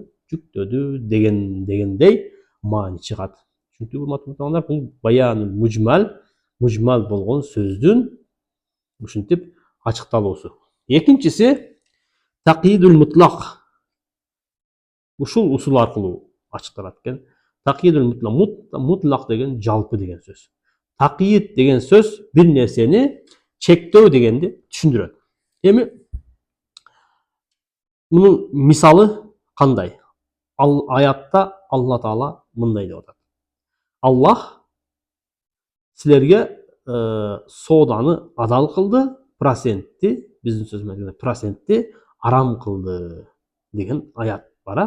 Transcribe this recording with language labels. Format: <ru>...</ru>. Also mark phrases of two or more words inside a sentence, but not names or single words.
<ky>Жүктөдү дегендей маани чыгат. Чүнкү бул баян мужмал болгон сөздүн ушинтип ачыкталуусу.</ky> <ar>Экинчиси تقييد المطلق.</ar> <ky>Ушул усул аркылуу ачыкталат экен.</ky> <ar>تقييد المطلق</ar> <ky>деген жалпы деген сөз. Taqyid деген сөз бир нерсени чектөө дегенди түшүндүрөт. Эми мунун мисалы кандай? Аятта Алла Таала мындай деп атат. Аллах силерге сооданы адал кылды, биздин сөз менен процентти арам кылды деген аят бар.</ky>